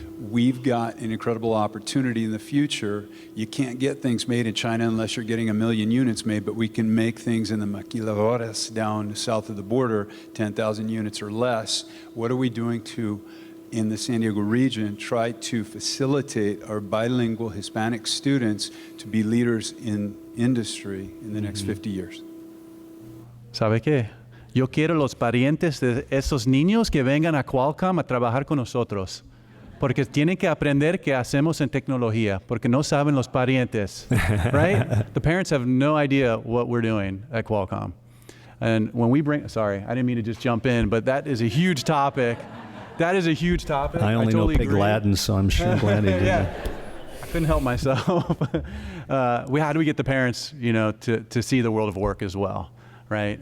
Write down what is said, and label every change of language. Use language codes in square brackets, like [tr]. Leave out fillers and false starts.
[en] We've got an incredible opportunity in the future. You can't get things made in China unless you're getting 1 million units made, but we can make things in the maquiladoras down south of the border, 10,000 units or less. What are we doing to, in the San Diego region, try to facilitate our bilingual Hispanic students to be leaders in industry in the next 50 years? [es] ¿Sabe qué? Yo quiero los parientes de esos niños que vengan a Qualcomm a trabajar con nosotros. Porque tienen que aprender qué hacemos en tecnología, porque no saben los parientes, right? [en] The parents have no idea what we're doing at Qualcomm. And when we bring, sorry, I didn't mean to just jump in, but that is a huge topic. That is a huge topic. I only totally know Pig agree. Latin, so I'm sure glad he did Yeah. I couldn't help myself. How do we get the parents, to see the world of work as well, right?